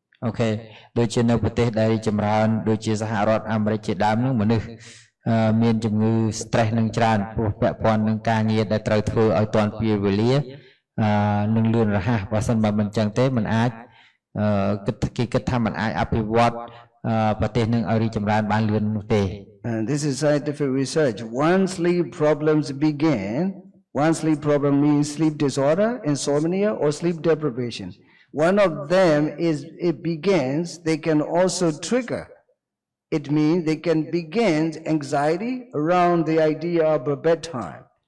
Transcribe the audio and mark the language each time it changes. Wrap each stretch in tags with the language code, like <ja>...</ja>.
<en>Okay.</en> <km>ដូចជានៅប្រទេសដែលចម្រើនដូចជាសហរដ្ឋអាមេរិកជាដើមនោះមនុស្សមានជំងឺ stress នឹងច្រើនព្រោះពាក់ព័ន្ធនឹងការងារដែលត្រូវធ្វើឲ្យទាន់ពេលវេលានឹងលឿនរហ័សបើមិនមិនចឹងទេមិនអាចគេគិតថាមិនអាចអភិវឌ្ឍប្រទេសនឹងឲ្យរីកចម្រើនបានលឿននោះទេ</km> <en>And this is scientific research. Once sleep problems begin, one sleep problem means sleep disorder, insomnia, or sleep deprivation. One of them is it begins, they can also trigger. It means they can begin anxiety around the idea of a bedtime.</en>